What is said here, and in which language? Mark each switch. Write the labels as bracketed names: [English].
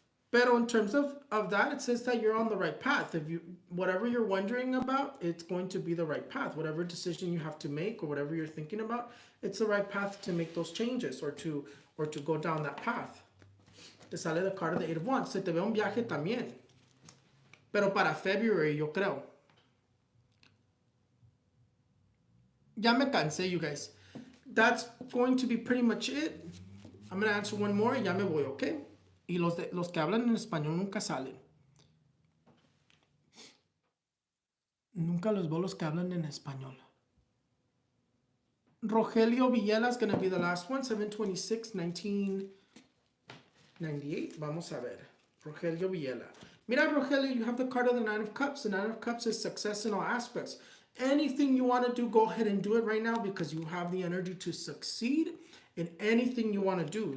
[English] Pero in terms of that, it says that you're on the right path. If whatever you're wondering about, it's going to be the right path. Whatever decision you have to make or whatever you're thinking about, it's the right path to make those changes or to go down that path. [Spanish] Te sale [English] the card of the 8 of Wands. [Spanish] Se te ve un viaje también. Pero para February, yo creo. Ya me cansé, [English] you guys. That's going to be pretty much it. I'm going to answer one more [Spanish] y ya me voy, [English] okay? [Spanish] Y los que hablan en español nunca salen. Nunca los veo los que hablan en español. [English] Rogelio Villela is going to be the last one, 7/26, 1998. [Spanish] Vamos a ver. [English] Rogelio Villela. Mira, Rogelio, you have the card of the Nine of Cups. The Nine of Cups is success in all aspects. Anything you want to do, go ahead and do it right now because you have the energy to succeed in anything you want to do.